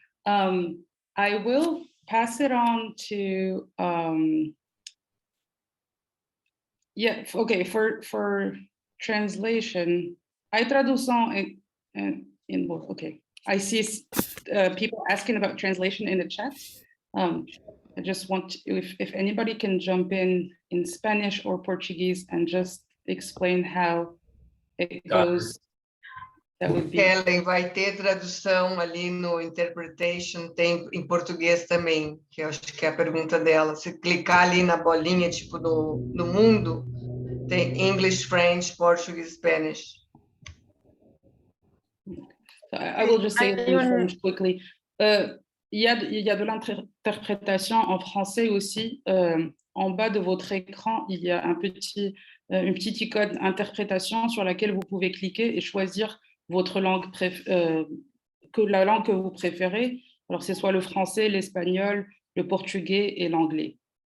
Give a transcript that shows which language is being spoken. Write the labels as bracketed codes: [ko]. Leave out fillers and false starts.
[en] I will pass it on to, yeah, okay, for translation, [es] hay traducción [en] in both, okay. I see people asking about translation in the chat. I just want to, if anybody can jump in Spanish or Portuguese and just explain how it goes, that would be. [pt] Helen, vai ter tradução ali no Interpretation, tem em português também, que eu acho que é a pergunta dela. Se clicar ali na bolinha, tipo no mundo, tem English, French, Portuguese, Spanish. [en] So I will just say it in French quickly. [fr] Il y a de l'interprétation en français aussi. En bas de votre écran, il y a une petite icône interprétation sur laquelle vous pouvez cliquer et choisir votre langue la langue que vous préférez. Alors c'est soit le français, l'espagnol, le portugais et l'anglais.